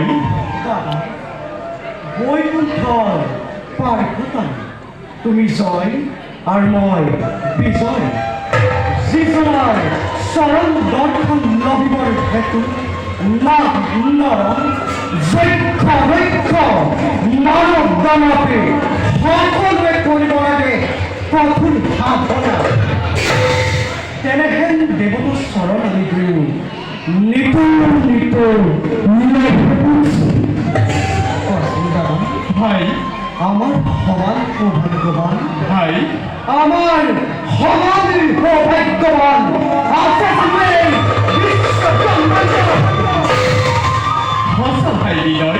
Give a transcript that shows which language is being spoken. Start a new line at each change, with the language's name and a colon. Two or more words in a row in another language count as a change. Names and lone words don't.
Assamese: দাদা বৈকুণ্ঠর পার হতাম তুমি জয় আর মই বিজয় জীবনার চরণ দর্শন লভিবৰ হেতু না নরম যক্ষ রক্ষ মানৱ দানৱে সকলোৱে কৰিব লাগে কঠোৰ সাধনা তেনেহেন দেৱতাৰ চৰণ আমি দিওঁ ভাই আমার সমান সৌভাগ্যবান ভাই আমার সমান সৌভাগ্যবান হসা ভাই বিজয়